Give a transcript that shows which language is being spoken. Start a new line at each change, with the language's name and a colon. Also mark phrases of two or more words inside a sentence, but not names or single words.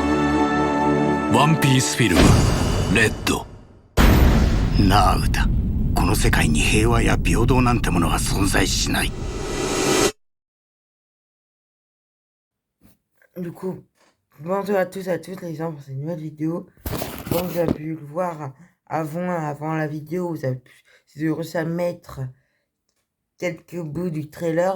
Japanese: ワンピースフィルムレッド。なあ歌、この世界に平和や平等なんてものは存在しない。
French: Du coup, bonjour à tous et à toutes les gens pour cette nouvelle vidéo. Comme vous avez pu le voir avant la vidéo, vous avez pu, si vous réussi à mettre quelques bouts du trailer.